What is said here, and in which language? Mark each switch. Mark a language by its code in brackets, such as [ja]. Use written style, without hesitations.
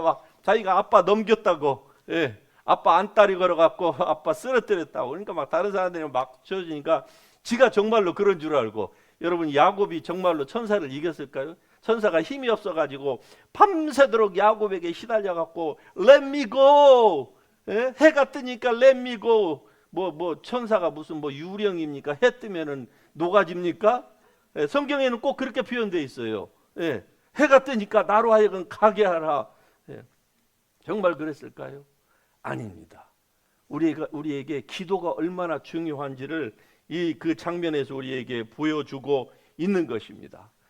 [ko] 막 자기가 아빠 넘겼다고. 아빠 안다리 걸어갖고 아빠 쓰러뜨렸다고. 그러니까 막 다른 사람들이 막 쳐주니까 지가 정말로 그런 줄 알고. 여러분, 야곱이 정말로 천사를 이겼을까요? 천사가 힘이 없어가지고 밤새도록 야곱에게 시달려갖고 [en] Let me go. [ko] 해가 뜨니까 [en] Let me go. [ko] 뭐 천사가 무슨 뭐 유령입니까? 해 뜨면은 녹아집니까? 성경에는 꼭 그렇게 표현되어 있어요. 해가 뜨니까 나로 하여금 가게 하라. 예. 정말 그랬을까요? 아닙니다. 우리에게 기도가 얼마나 중요한지를 그 장면에서 우리에게 보여주고 있는 것입니다.